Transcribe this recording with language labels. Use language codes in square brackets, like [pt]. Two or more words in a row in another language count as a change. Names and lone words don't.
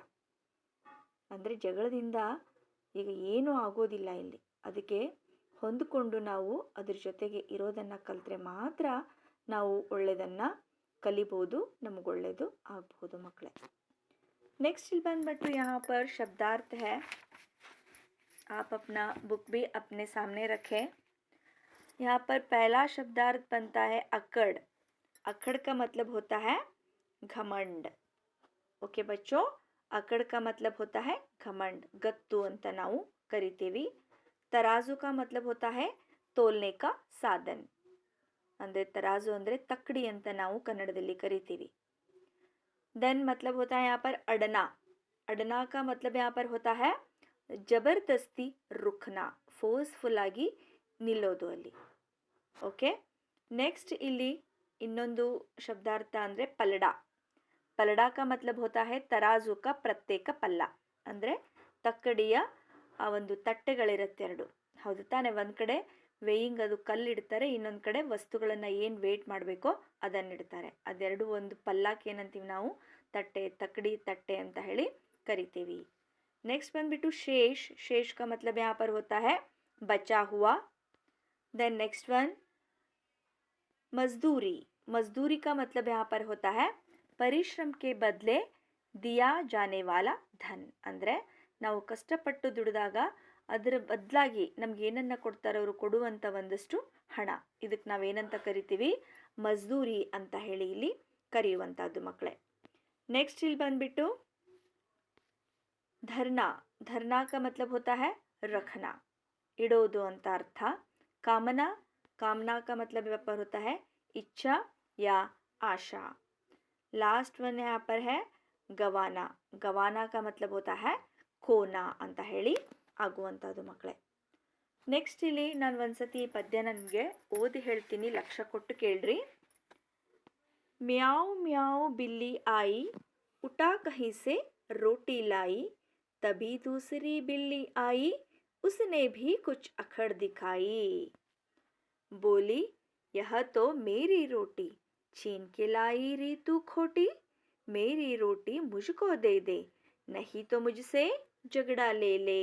[kn] ಅಂದರೆ ಜಗಳದಿಂದ ಈಗ ಏನೂ ಆಗೋದಿಲ್ಲ ಇಲ್ಲಿ. ಅದಕ್ಕೆ ಹೊಂದಿಕೊಂಡು ನಾವು ಅದ್ರ ಜೊತೆಗೆ ಇರೋದನ್ನು ಕಲಿತ್ರೆ ಮಾತ್ರ ನಾವು ಒಳ್ಳೆಯದನ್ನು ಕಲಿಬೋದು, ನಮಗೆ ಒಳ್ಳೆಯದು ಆಗ್ಬೋದು ಮಕ್ಕಳೇ. [hi] नेक्स्ट ಬಂದ್ಬಿಟ್ಟು यहाँ पर शब्दार्थ है। आप अपना बुक भी अपने सामने रखें। यहाँ पर पहला शब्दार्थ बनता है अकड़। अकड़ का मतलब होता है घमंड। ओके बच्चों, अकड़ का मतलब होता है घमंड, [kn] ಗತ್ತು ಅಂತ ನಾವು ಕರಿತೀವಿ। [hi] तराजू का मतलब होता है तोलने का साधन। [kn] ಅಂದರೆ तराजू ಅಂದರೆ ತಕ್ಕಡಿ ಅಂತ ನಾವು ಕನ್ನಡದಲ್ಲಿ ಕರಿತೀವಿ। [hi] देन मतलब होता है यहाँ पर अडना। अडना का मतलब यहाँ पर होता है जबरदस्ती रुकना, [kn] ಫೋರ್ಸ್ಫುಲ್ ಆಗಿ ನಿಲ್ಲೋದು ಅಲ್ಲಿ. ಓಕೆ, ನೆಕ್ಸ್ಟ್ ಇಲ್ಲಿ ಇನ್ನೊಂದು ಶಬ್ದಾರ್ಥ ಅಂದರೆ ಪಲ್ಲಡ. [hi] ಪಲ್ಲಡ का मतलब होता है तराजू का [kn] ಪ್ರತ್ಯೇಕ ಪಲ್ಲ. ಅಂದರೆ ತಕ್ಕಡಿಯ ಆ ಒಂದು ತಟ್ಟೆಗಳಿರುತ್ತೆ ಎರಡು, ಹೌದು ತಾನೆ. ಒಂದು ಕಡೆ ವೇಯಿಂಗ್ ಅದು ಕಲ್ಲಿಡ್ತಾರೆ, ಇನ್ನೊಂದು ಕಡೆ ವಸ್ತುಗಳನ್ನು ಏನು ವೇಟ್ ಮಾಡಬೇಕೋ ಅದನ್ನಿಡ್ತಾರೆ. ಅದೆರಡು ಒಂದು ಪಲ್ಲಕ್ಕೆ ಏನಂತೀವಿ ನಾವು, ತಕ್ಕಡಿ ತಟ್ಟೆ ಅಂತ ಹೇಳಿ ಕರಿತೀವಿ. [hi] नेक्स्ट ಬಂದ್ಬಿಟ್ಟು शेष। शेष का मतलब यहाँ पर होता है बचा हुआ। [en] then next one मजदूरी। [hi] मजदूरी का मतलब यहाँ पर होता है ಪರಿಶ್ರಮ के बदले दिया जाने वाला धन। [kn] ಅಂದರೆ ನಾವು ಕಷ್ಟಪಟ್ಟು ದುಡಿದಾಗ ಅದರ ಬದಲಾಗಿ ನಮ್ಗೆ ಏನನ್ನ ಕೊಡ್ತಾರೆ, ಅವರು ಕೊಡುವಂಥ ಒಂದಷ್ಟು ಹಣ, ಇದಕ್ಕೆ ನಾವೇನಂತ ಕರಿತೀವಿ, ಮಜ್ದೂರಿ ಅಂತ ಹೇಳಿ ಇಲ್ಲಿ ಕರೆಯುವಂಥದ್ದು ಮಕ್ಕಳೇ. नेक्स्ट ಇಲ್ಲಿ ಬಂದ್ಬಿಟ್ಟು धरना। [hi] धरना का मतलब होता है रखना, [kn] ಇಡೋದು ಅಂತ ಅರ್ಥ। [hi] कामना। कामना का मतलब यहाँ पर होता है इच्छा या आशा। [en] last one [hi] यहाँ पर है गवाना। गवाना का मतलब होता है खोना [kn] ಅಂತ ಹೇಳಿ ಆಗುವಂಥದ್ದು ಮಕ್ಕಳೇ. ನೆಕ್ಸ್ಟ್ ಇಲ್ಲಿ ನಾನು ಒಂದ್ಸತಿ ಈ ಪದ್ಯ ನನಗೆ ಓದಿ ಹೇಳ್ತೀನಿ, ಲಕ್ಷ್ಯ ಕೊಟ್ಟು ಕೇಳ್ರಿ. [hi] म्याऊ म्याऊ बिल्ली आई, उठा कहीं से रोटी लाई, तभी दूसरी बिल्ली आई, उसने भी कुछ अकड़ दिखाई। बोली यह तो मेरी रोटी, छीन के लाई री तू खोटी, मेरी रोटी मुझको दे दे, नहीं तो मुझसे झगड़ा ले ले।